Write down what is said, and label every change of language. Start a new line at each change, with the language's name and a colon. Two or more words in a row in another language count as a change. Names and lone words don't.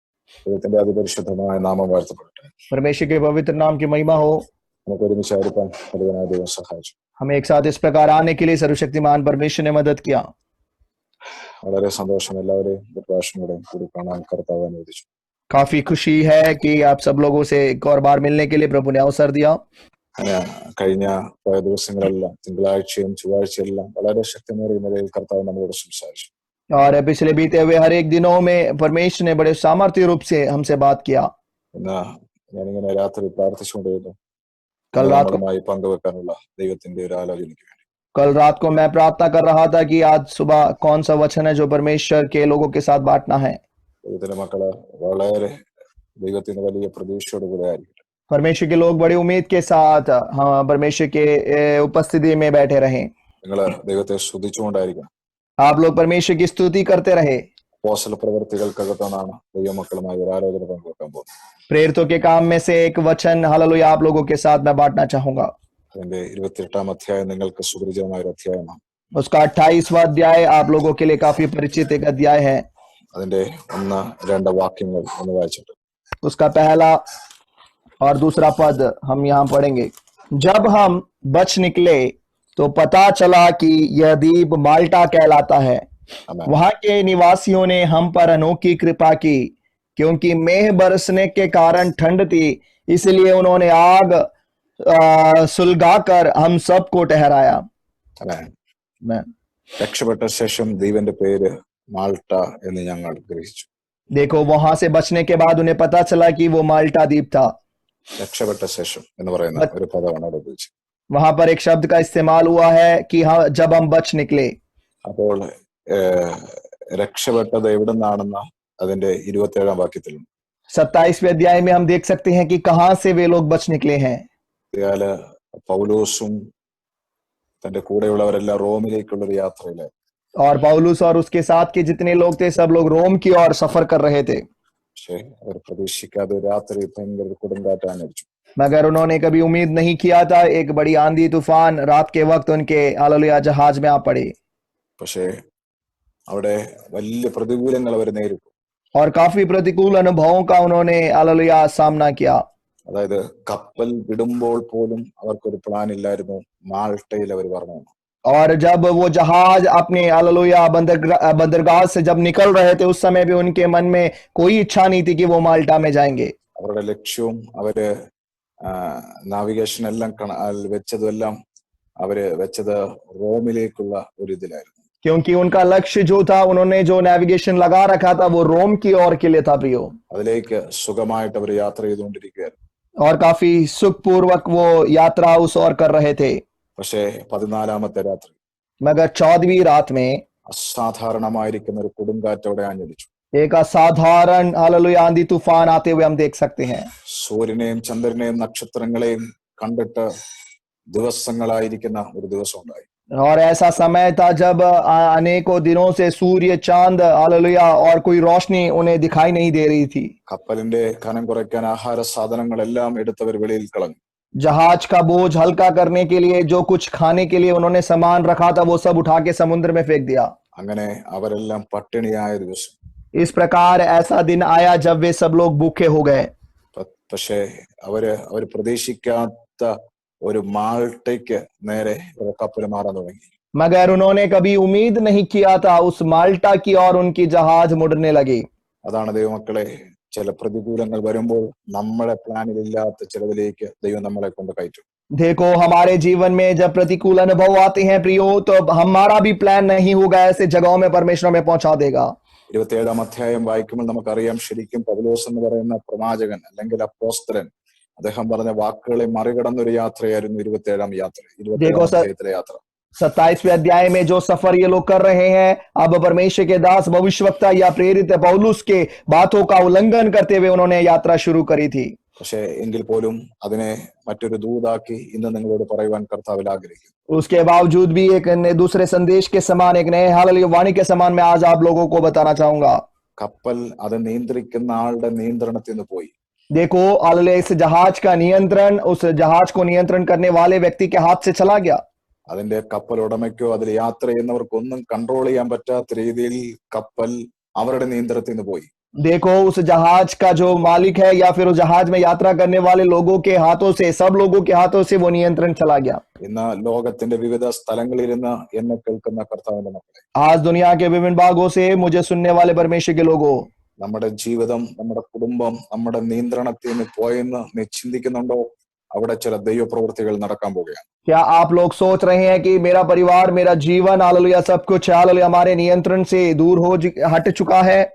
Malayalam: ദൈവത്തിന്റെ അതിപരിശുദ്ധമായ നാമം വാഴ്ത്തപ്പെടട്ടെ.
Hindi: परमेश्वर के पवित्र नाम की महिमा हो।
Malayalam: നമുക്ക് ഒരുമിച്ചായിരിക്കാൻ നൽകുന്ന ദൈവം സഹായിച്ചു.
Hindi: हमें एक साथ इस प्रकार आने के लिए सर्वशक्तिमान परमेश्वर ने मदद किया।
Malayalam: വളരെ സന്തോഷം. എല്ലാവരെയും ഒരു പ്രാവശ്യം കൂടെ കൂടി കാണാൻ കർത്താവ് അനുവദിച്ചു.
Hindi: काफी खुशी है कि आप सब लोगों से एक और बार मिलने के लिए प्रभु ने अवसर दिया।
Malayalam: കഴിഞ്ഞ പോയ ദിവസങ്ങളെല്ലാം തിങ്കളാഴ്ചയും ചൊവ്വാഴ്ചയെല്ലാം വളരെ ശക്തമേറിയ നിലയിൽ കർത്താവ് നമ്മളോട് സംസാരിച്ചു.
Hindi: और पिछले बीते हुए हर एक दिनों में परमेश्वर ने बड़े सामर्थ्य रूप से हमसे बात किया।
Malayalam: ഇന്ന് ഞാനിങ്ങനെ രാത്രി പ്രാർത്ഥിച്ചുകൊണ്ടിരുന്നു
Hindi: कल रात को
Malayalam: പങ്കുവെക്കാനുള്ള ദൈവത്തിന്റെ ഒരു ആലോചനയ്ക്ക് വേണ്ടി.
Hindi: कल रात को मैं प्रार्थना कर रहा था कि आज सुबह कौन सा वचन है जो परमेश्वर के लोगों के साथ बांटना है।
Malayalam: ദൈവത്തിന്റെ മക്കള് വളരെ ദൈവത്തിന്റെ വലിയ പ്രതീക്ഷയോട് കൂടെ ആയിരിക്കും.
Hindi: परमेश्वर के लोग बड़ी उम्मीद के साथ हाँ परमेश्वर के उपस्थिति में बैठे रहे।
Malayalam: നിങ്ങള് ദൈവത്തെ സ്തുതിച്ചുകൊണ്ടായിരിക്കണം.
Hindi: आप लोग परमेश्वर की स्तुति करते रहे।
Malayalam: അപ്പോസ്തല പ്രവൃത്തികൾക്കകത്താണ് ദൈവമക്കളുമായി ഒരു ആലോചന പങ്കുവെക്കാൻ പോകുന്നത്.
Hindi: प्रेरितों के काम में से एक वचन हालेलुया आप लोगों के साथ मैं बांटना चाहूंगा।
Malayalam: അതിന്റെ 28ാം അധ്യായം നിങ്ങൾക്ക് സുപരിചിതമായ ഒരു അധ്യായമാണ്.
Hindi: उसका 28वां अध्याय आप लोगों के लिए काफी परिचित एक अध्याय है।
Malayalam: അതിന്റെ 1-2 വാക്യങ്ങൾ ഒന്ന് വായിച്ചിട്ട്
Hindi: उसका पहला और दूसरा पद हम यहाँ पढ़ेंगे। जब हम बच निकले तो पता चला कि यह द्वीप माल्टा कहलाता है। आमेन. वहां के निवासियों ने हम पर अनोखी कृपा की, क्योंकि मेघ बरसने के कारण ठंड थी, इसलिए उन्होंने आग सुलगाकर हम सबको ठहराया।
Malayalam: ആമേൻ.
Hindi: मैं
Malayalam: രക്ഷപ്പെട്ട ശേഷം ദ്വീപിന്റെ പേര് മാൾട്ട എന്ന് ഞങ്ങൾ ഗ്രഹിച്ചു.
Hindi: देखो वहां से बचने के बाद उन्हें पता चला कि वो माल्टा द्वीप था।
Malayalam: രക്ഷപ്പെട്ട ശേഷം എന്ന് പറയുന്ന ഒരു പദമാണ് അവിടെ ഉപയോഗിച്ചത്.
Hindi: वहां पर एक शब्द का इस्तेमाल हुआ है कि हाँ जब हम बच निकले।
Malayalam: അപ്പോൾ രക്ഷപ്പെട്ടത് എവിടെ നിന്നാണെന്ന് അതിന്റെ 27ാം വാക്യത്തിലുണ്ട്.
Hindi: 27वें अध्याय में हम देख सकते हैं कि कहां से वे लोग बच निकले हैं।
Malayalam: ഇയാള് പൗലോസും തന്റെ കൂടെയുള്ളവരെല്ലാം റോമിലേക്കുള്ള ഒരു യാത്രയിലായി.
Hindi: और पौलुस और उसके साथ के जितने लोग थे सब लोग रोम की ओर सफर कर रहे थे।
Malayalam: പക്ഷെ അവർ പ്രതീക്ഷിക്കാതെ രാത്രി ഭയങ്കര കൊടുങ്കാറ്റാണ് അടിച്ചു.
Hindi: मगर उन्होंने कभी उम्मीद नहीं किया था एक बड़ी आंधी तूफान रात के वक्त उनके हालेलुया जहाज में आ पड़े।
Malayalam: പക്ഷേ അവിടെ വലിയ പ്രതികൂലങ്ങൾ അവർ നേരിട്ടു.
Hindi: और काफी प्रतिकूल अनुभवों का उन्होंने हालेलुया सामना किया।
Malayalam: അതായത് കപ്പൽ വിടുമ്പോൾ പോലും അവർക്കൊരു പ്ലാൻ ഇല്ലായിരുന്നു മാൾട്ടയിൽ അവർ പറഞ്ഞു.
Hindi: और जब वो जहाज अपने हालेलुया बंदरगाह से जब निकल रहे थे उस समय भी उनके मन में कोई इच्छा नहीं थी कि वो माल्टा में जाएंगे।
Malayalam: അവരുടെ ലക്ഷ്യവും അവര് നാവിഗേഷൻ എല്ലാം വെച്ചതെല്ലാം അവര് വെച്ചത് റോമിലേക്കുള്ള ഒരു ഇതിലായിരുന്നു.
Hindi: क्योंकि उनका लक्ष्य जो था उन्होंने जो नेविगेशन लगा रखा था वो रोम की ओर के लिए था प्रियो।
Malayalam: അതിലേക്ക് സുഖമായിട്ട് അവർ യാത്ര ചെയ്തുകൊണ്ടിരിക്കുകയായിരുന്നു.
Hindi: और काफी सुखपूर्वक वो यात्रा उस ओर कर रहे थे।
Malayalam: പക്ഷേ 14ാമത്തെ രാത്രി
Hindi: मगर 14वीं रात में
Malayalam: അസാധാരണമായിരിക്കുന്ന ഒരു കൊടുങ്കാറ്റ് അവിടെ ആഞ്ഞടിച്ചു.
Hindi: एक असाधारण हालेलुया आंधी तूफान आते हुए हम देख सकते हैं।
Malayalam: സൂര്യനെയും ചന്ദ്രനെയും നക്ഷത്രങ്ങളെയും കണ്ടിട്ട് ദിവസങ്ങളായിരിക്കുന്ന ഒരു ദിവസം ഉണ്ടായി.
Hindi: और ऐसा समय था जब अनेकों दिनों से सूर्य चांद हालेलुया और कोई रोशनी उन्हें दिखाई नहीं दे रही थी।
Malayalam: കപ്പലിന്റെ കനം കുറയ്ക്കാൻ ആഹാര സാധനങ്ങളെല്ലാം എടുത്തവർ വെളിയിൽ കളഞ്ഞു.
Hindi: जहाज का बोझ हल्का करने के लिए जो कुछ खाने के लिए उन्होंने सामान रखा था वो सब उठा के समुद्र में फेंक दिया।
Malayalam: അങ്ങനെ അവരെല്ലാം പട്ടിണിയായ ദിവസം.
Hindi: इस प्रकार ऐसा दिन आया जब वे सब लोग भूखे हो गए।
Malayalam: പക്ഷേ അവർ പ്രതീക്ഷിക്കാത്ത ഒരു മാൾട്ടയ്ക്ക് നേരെ കപ്പൽ മാറാൻ തുടങ്ങി.
Hindi: मगर उन्होंने कभी उम्मीद नहीं किया था उस माल्टा की और उनकी जहाज मुड़ने लगी।
Malayalam: അതാണ് ദൈവമക്കളെ, ചില പ്രതികൂലങ്ങൾ വരുമ്പോൾ നമ്മളെ പ്ലാനിലില്ലാത്ത ചിലതിലേക്ക് ദൈവം നമ്മളെ കൊണ്ട് കയറ്റും.
Hindi: देखो हमारे जीवन में जब प्रतिकूल अनुभव आते हैं प्रियो तो हमारा भी प्लान नहीं होगा, ऐसे जगहों में परमेश्वर हमें पहुंचा देगा।
Malayalam: 27ാം അധ്യായം വായിക്കുമ്പോൾ നമുക്കറിയാം ശരിക്കും പൗലോസ് എന്ന് പറയുന്ന പ്രവാചകൻ അല്ലെങ്കിൽ അപ്പോസ്തലൻ അദ്ദേഹം പറഞ്ഞ വാക്കുകളെ മറികടന്നൊരു യാത്രയായിരുന്നു 27ാം യാത്ര, 27ാം അധ്യായത്തിലെ യാത്ര.
Hindi: 27वें अध्याय में जो सफर ये लोग कर रहे हैं, अब परमेश्वर के दास भविष्यवक्ता या प्रेरित पौलुस के बातों का उल्लंघन करते हुए उन्होंने यात्रा शुरू करी थी।
Malayalam: പക്ഷേ എങ്കിൽ പോലും അതിനെ മറ്റൊരു ദൂതാക്കി ഇന്ന് നിങ്ങളോട് പറയുവാൻ കർത്താവിൽ ആഗ്രഹിക്കുന്നു.
Hindi: उसके बावजूद भी एक दूसरे संदेश के समान एक नए हालेलुया वाणी के समान मैं आज आप लोगों को बताना चाहूंगा।
Malayalam: കപ്പൽ അത് നിയന്ത്രിക്കുന്ന ആളുടെ നിയന്ത്രണത്തിൽ നിന്ന് പോയി.
Hindi: देखो हालेलुया इस जहाज का नियंत्रण उस जहाज को नियंत्रण करने वाले व्यक्ति के हाथ से चला गया।
Malayalam: അതിന്റെ കപ്പൽ ഉടമയ്ക്കോ അതിൽ യാത്ര ചെയ്യുന്നവർക്കൊന്നും കൺട്രോൾ ചെയ്യാൻ പറ്റാത്ത രീതിയിൽ കപ്പൽ അവരുടെ നിയന്ത്രണത്തിൽ നിന്ന് പോയി.
Hindi: देखो उस जहाज का जो मालिक है या फिर उस जहाज में यात्रा करने वाले लोगों के हाथों से, सब लोगों के हाथों से वो नियंत्रण चला गया।
Malayalam: ഇന്ന് ലോകത്തിന്റെ വിവിധ സ്ഥലങ്ങളിലിരുന്ന് എന്നെ കേൾക്കുന്ന കർത്താവിന്റെ മക്കളെ,
Hindi: आज दुनिया के विभिन्न भागों से मुझे सुनने वाले परमेश्वर के लोगों,
Malayalam: നമ്മുടെ ജീവിതം, നമ്മുടെ കുടുംബം നമ്മുടെ നിയന്ത്രണത്തിൽ നിന്ന് പോയെന്ന് നീ ചിന്തിക്കുന്നുണ്ടോ? അവിടെ ചില ദൈവപ്രവൃത്തികൾ നടക്കാൻ പോവുകയാണ്.
Hindi: क्या आप लोग सोच रहे हैं कि मेरा परिवार, मेरा जीवन, हालेलुया, सब कुछ हालेलुया हमारे नियंत्रण से दूर हट चुका है?